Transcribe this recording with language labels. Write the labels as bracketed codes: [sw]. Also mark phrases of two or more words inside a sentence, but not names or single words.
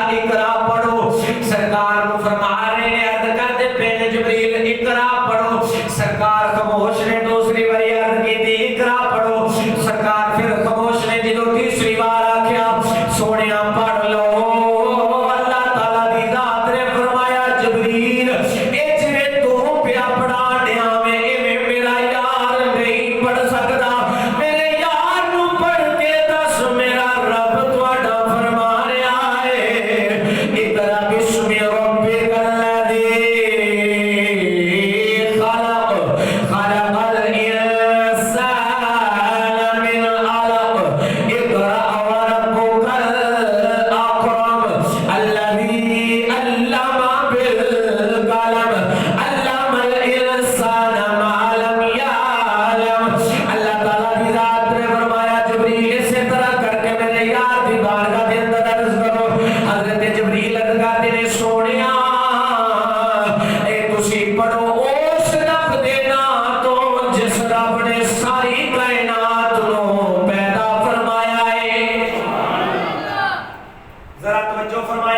[pa] اقرا پڑھو سرکار کو فرما رہے نیں عرض کر دے پہلے جبریل اقرا پڑھو سرکار خاموش نیں دوسری باری عرض کی تھی اقرا پڑھو سرکار پھر خاموش نیں جو تیسری بار آکھیا سوہنیا پڑھ لو اللہ تعالیٰ دی ذات نے فرمایا جبریل اے جویں توں پیا پڑھا دیا میں ایویں میرا یار نہیں پڑھ سکدا میرے یار نوں پڑھ کے دس میرا رب تہاڈا فرما رہا ہے [ar] اقرأ باسم ربك الذي خلق الإنسان من علق اقرأ وربك الأكرم الذي علم بالقلم علم الإنسان ما لم يعلم [pa] اللہ تعالیٰ دی ذات نے فرمایا جبریل اسی طرح کر کے میرے یار دی بارگاہ دے اندر عرض کرو حضرت جبریل عرض کرتے نیں سوہنیا اے تسی پڑھو اس رب دے نام توں جس رب نے ساری کائنات نوں پیدا فرمایا ہے ذرا توجہ فرمایا